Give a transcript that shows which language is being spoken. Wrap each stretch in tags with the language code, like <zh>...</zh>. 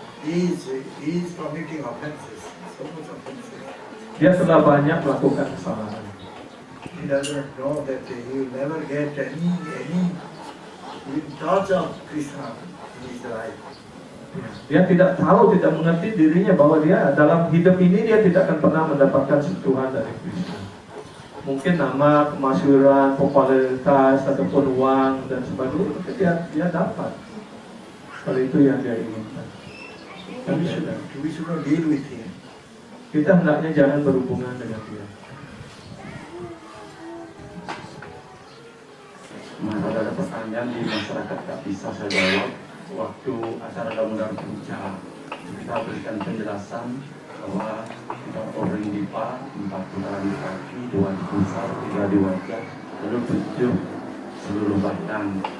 <en>He is committing offenses, so much offenses.</en> <id>Dia telah banyak melakukan kesalahan.</id> <en>He doesn't know that he will never get any touch of Krishna in his life.</en> <id>Dia tidak tahu, tidak mengerti dirinya bahwa dia dalam hidup ini dia tidak akan pernah mendapatkan sentuhan dari Krishna. Mungkin nama, kemasyhuran, popularitas, ataupun uang dan sebagainya itu dia dapat. Kalau itu yang dia inginkan.</id> <en>We should not deal with him.</en> <id>Kita hendaknya jangan berhubungan dengan dia. Maka ada pertanyaan di masyarakat tak bisa saya jawab. Waktu acara Damodar Puja kita berikan penjelasan bahwa kita ordering dipa 4 putaran di kaki, 2 di pusar, 3 di wajah, lalu 7 seluruh badan.</id>